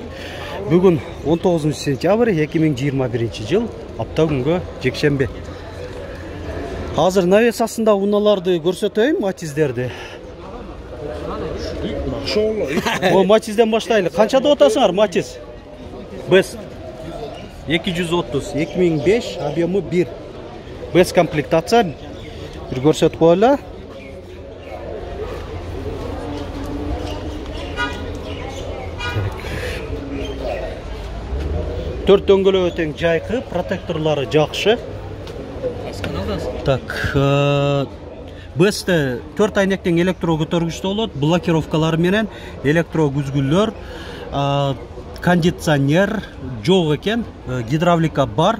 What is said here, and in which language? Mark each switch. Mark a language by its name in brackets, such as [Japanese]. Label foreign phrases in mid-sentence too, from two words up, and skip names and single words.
[Kyrgyz] Бүгүн 19 сентябрь 2021 жыл, апта күнгө жекшембе. Азыр навес астында унааларды көрсөтөйм, матиздерди. О, матизден баштайлы. Канча деп атасыңар, матиз? Best 230, 2005, объемы 1. Best комплектация. Bir көрсөтүп коелу. Төрт дөңгөлөк тең жайкы, протекторлары жакшы. Так, Best'te 4 айнектен электро көтөргүчтүү болот, блокировкалары менен электро күзгүлөр, кондиционер жок экен, гидравлика бар.